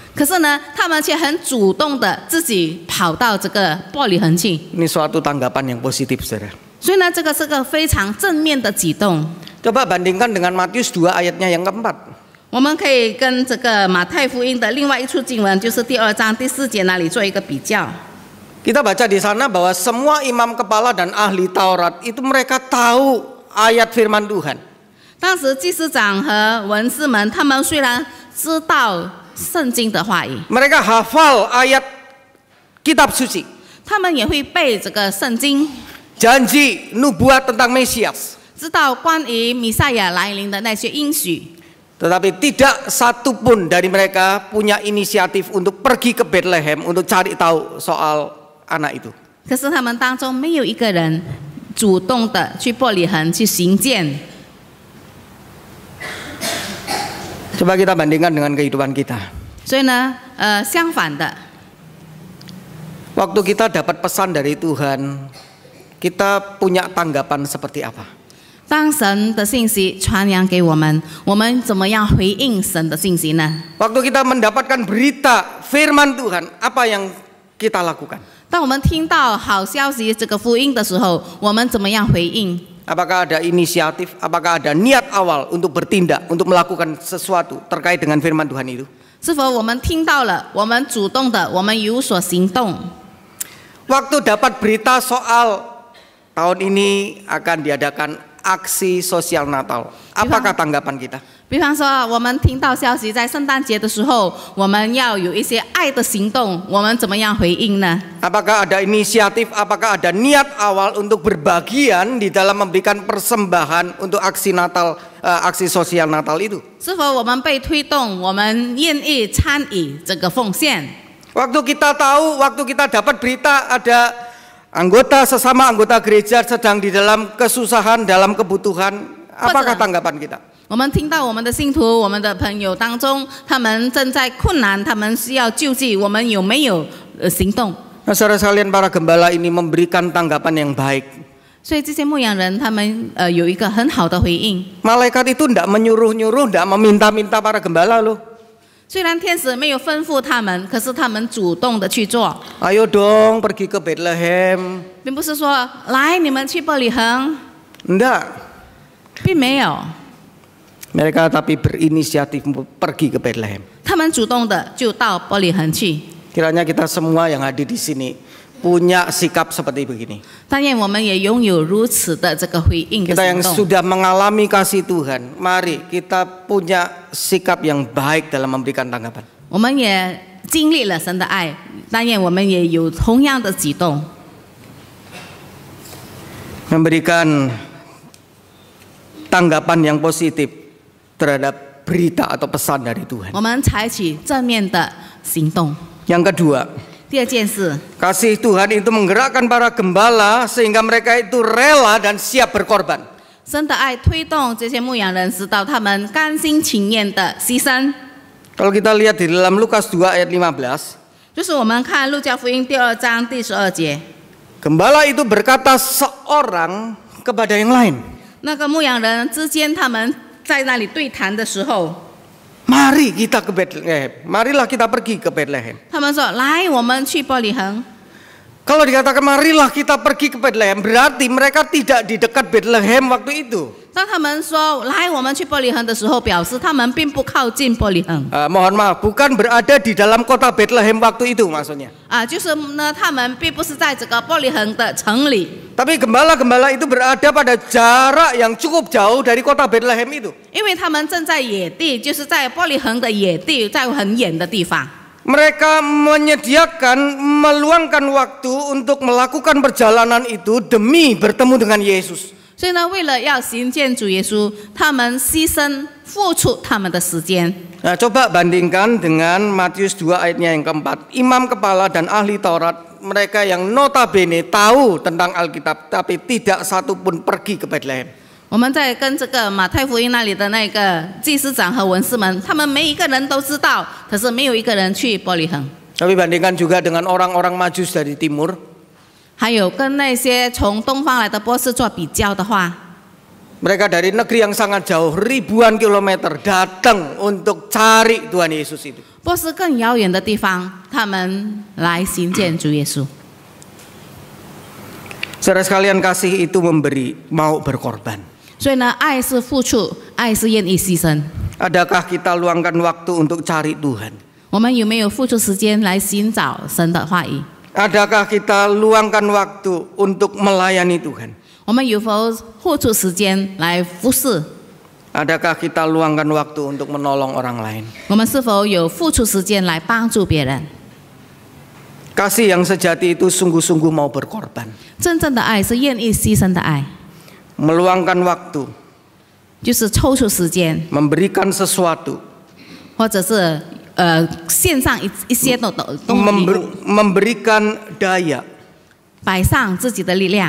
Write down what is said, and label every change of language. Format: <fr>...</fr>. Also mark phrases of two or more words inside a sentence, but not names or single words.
<zh>可是呢，他们却很主动的自己跑到这个伯利恒去。</zh> <id>Ini suatu tanggapan yang positif, saudara.</id> <zh>所以呢，这个是个非常正面的举动。</zh> <id>Coba bandingkan dengan Matius 2 ayatnya yang keempat.</id> <zh>我们可以跟这个马太福音的另外一处经文，就是第2章第4节那里做一个比较。</zh> <id>Kita baca di sana bahwa semua imam kepala dan ahli Taurat itu mereka tahu ayat firman Tuhan.</id> <zh>当时祭司长和文士们，他们虽然知道圣经的话语，</zh> <id>Mereka hafal ayat kitab suci,</id> <zh>他们也会背这个圣经，</zh> <id>janji nubuat tentang Mesias.</id> <zh>知道关于弥赛亚来临的那些应许。</zh> <id>Tetapi tidak satupun dari mereka punya inisiatif untuk pergi ke Bethlehem untuk cari tahu soal anak itu.</id> <zh>可是他们当中没有一个人主动的去伯利恒去行见。</zh> <id>Coba kita bandingkan dengan kehidupan kita.</id> <zh>所以呢，相反的，</zh> <id>Waktu kita dapat pesan dari Tuhan, kita punya tanggapan seperti apa?</id> <zh>当神的信息传扬给我们，我们怎么样回应神的信息呢？</zh> <id>Waktu kita mendapatkan berita firman Tuhan, apa yang kita lakukan?</id> <zh>当我们听到好消息这个福音的时候，我们怎么样回应？</zh> <id>Apakah ada inisiatif, apakah ada niat awal untuk bertindak, untuk melakukan sesuatu terkait dengan firman Tuhan itu?</id> <zh>是否我们听到了，我们主动的，我们有所行动？</zh> <id>Waktu dapat berita soal tahun ini akan diadakan aksi sosial Natal, apakah tanggapan kita?</id> <zh>比方说，我们听到消息，在圣诞节的时候，我们要有一些爱的行动，我们怎么样回应呢？</zh> <id>Apakah ada inisiatif, apakah ada niat awal untuk berbagian di dalam memberikan persembahan untuk aksi Natal, aksi sosial Natal itu?</id> <zh>是否我们被推动，我们愿意参与这个奉献？</zh> <id>Waktu kita tahu, waktu kita dapat berita ada sesama anggota gereja sedang di dalam kesusahan, dalam kebutuhan, apakah tanggapan kita?</id> <zh>我们听到我们的信徒、我们的朋友当中，他们正在困难，他们需要救济，我们有没有行动？</zh> <id>Nah, saudara sekalian, para gembala ini memberikan tanggapan yang baik.</id> <zh>所以这些牧羊人他们有一个很好的回应。</zh> <id>Malaikat itu tidak menyuruh-nyuruh, tidak meminta-minta para gembala loh.</id> <zh>虽然天使没有吩咐他们，可是他们主动的去做。</zh> <id>Ayo dong pergi ke Bethlehem.</id> <zh>并不是说来你们去伯利恒，</zh> <id>Enggak.</id> <zh>并没有，</zh> <id>Mereka tapi berinisiatif pergi ke Bethlehem.</id> <zh>他们主动的就到伯利恒去。</zh> <id>Kiranya kita semua yang hadir di sini punya sikap seperti begini.</id> <zh>但愿我们也拥有如此的这个回应的</zh> <id>Kita yang</id> <zh>行动。</zh> <id>sudah mengalami kasih Tuhan, mari kita punya sikap yang baik dalam memberikan tanggapan.</id> <zh>我们也经历了神的爱，但愿我们也有同样的举动，</zh> <id>Memberikan tanggapan yang positif terhadap berita atau pesan dari Tuhan.</id> <zh>我们采取正面的行动。</zh> <id>Yang kedua,</id> <zh>第二件事，</zh> <id>kasih Tuhan itu menggerakkan para gembala sehingga mereka itu rela dan siap berkorban.</id> <zh>神的爱推动这些牧羊人，直到他们甘心情愿的牺牲。</zh> <id>Kalau kita lihat di dalam Lukas 2 ayat 15,</id> <zh>就是我们看路加福音第2章第12节，</zh> <id>gembala itu berkata seorang kepada yang lain,</id> <zh>那个牧羊人之间他们在那里对谈的时候，</zh> <id>mari kita ke Bethlehem, marilah kita pergi ke Bethlehem.</id> <zh>他们说：“来，我们去伯利恒。”</zh> <id>Kalau dikatakan marilah kita pergi ke Bethlehem, berarti mereka tidak di dekat Bethlehem waktu itu.</id> <zh>当他们说“来，我们去伯利恒”的时候，表示他们并不靠近伯利恒。</zh> <id>Mohon maaf, bukan berada di dalam kota Bethlehem waktu itu maksudnya.</id> <zh>就是呢，他们并不是在这个伯利恒的城里，</zh> <id>Tapi gembala-gembala itu berada pada jarak yang cukup jauh dari kota Bethlehem itu.</id> <zh>因为他们正在野地，就是在伯利恒的野地，在很远的地方。</zh> <id>Mereka meluangkan waktu untuk melakukan perjalanan itu demi bertemu dengan Yesus.</id> <zh>所以呢，为了要行见主耶稣，他们牺牲付出他们的时间。</zh> <id>Nah, coba bandingkan dengan Matius 2 ayatnya yang keempat. Imam kepala dan ahli Taurat, mereka yang notabene tahu tentang Alkitab, tapi tidak satu pun pergi ke Bethlehem.</id> <zh>我们在跟这个马太福音那里的那个祭司长和文士们，他们每一个人都知道，可是没有一个人去伯利恒。</zh> <id>Tapi bandingkan juga dengan orang-orang Majus dari timur.</id> <zh>还有跟那些从东方来的波斯做比较的话，</zh> <id>Mereka dari negeri yang sangat jauh, ribuan kilometer datang untuk cari Tuhan Yesus itu.</id> <zh>波斯更遥远的地方，他们来行见主耶稣。</zh> <id>Saudara sekalian, kasih itu memberi, mau berkorban.</id> <zh>所以呢，爱是付出，爱是愿意牺牲。</zh> <id>Adakah kita luangkan waktu untuk cari Tuhan?</id> <zh>我们有没有付出时间来寻找神的话语？</zh> <id>Adakah kita luangkan waktu untuk melayani Tuhan?</id> <zh>我们有否付出时间来服侍？</zh> <id>Adakah kita luangkan waktu untuk menolong orang lain?</id> <zh>我们是否有付出时间来帮助别人？</zh> <id>Kasih yang sejati itu sungguh-sungguh mau berkorban.</id> <zh>真正的爱是愿意牺牲的爱，</zh> <id>Meluangkan waktu,</id> <zh>就是抽出时间，</zh> <id>memberikan sesuatu,</id> <zh>或者是献上一些的东西，</zh> <id>memberikan daya,</id> <zh>摆上自己的力量，</zh>